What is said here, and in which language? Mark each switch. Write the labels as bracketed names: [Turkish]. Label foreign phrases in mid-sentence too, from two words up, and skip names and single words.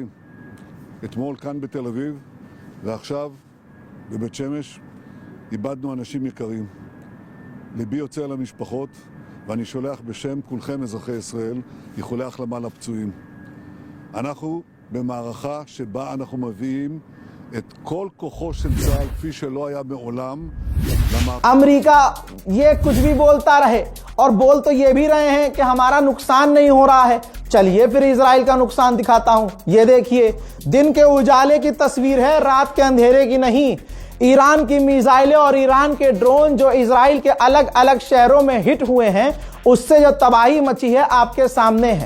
[Hebrew] אתמול כאן בתל אביב, ועכשיו בבית שמש, איבדנו אנשים יקרים. ליבי יוצא אל המשפחות, ואני שולח בשם כולכם אזרחי ישראל איחולי החלמה לפצועים. אנחנו במערכה שבה אנחנו מביאים את כל כוחו של צה"ל כפי שלא היה מעולם. [Hindi] अमेरिका ये कुछ भी बोलता रहे और बोल तो ये भी रहे हैं कि हमारा नुकसान नहीं हो रहा है। चलिए फिर इजराइल का नुकसान दिखाता हूं। ये देखिए, दिन के उजाले की तस्वीर है, रात के अंधेरे की नहीं। ईरान की मिसाइलें और ईरान के ड्रोन जो इजराइल के अलग अलग शहरों में हिट हुए हैं, उससे जो तबाही मची है आपके सामने है।